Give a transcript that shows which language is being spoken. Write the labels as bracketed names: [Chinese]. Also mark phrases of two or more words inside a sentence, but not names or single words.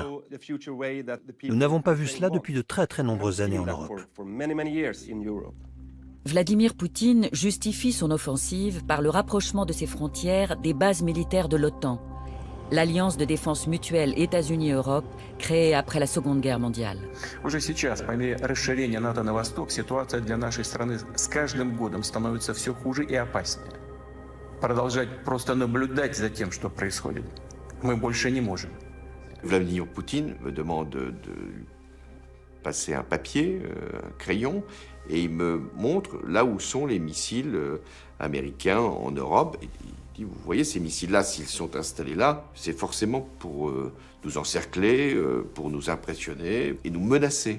[French] Nous n'avons pas vu cela depuis de très très nombreuses années en Europe. Vladimir Poutine justifie son offensive par le rapprochement de ses frontières des bases militaires de l'OTAN, l'alliance de défense mutuelle États-Unis-Europe créée après la Seconde Guerre mondiale. [Russian] Уже сейчас, по мере расширения НАТО на восток, ситуация для нашей страны с каждым годом становится все хуже и опаснее. Продолжать просто наблюдать за тем, что происходит, мы больше не можем. [French] Vladimir Poutine me demande de passer un papier, un crayon, et il me montre là où sont les missiles américains en Europe. Et il dit, vous voyez ces missiles-là, s'ils sont installés là, c'est forcément pour nous encercler, pour nous impressionner et nous menacer.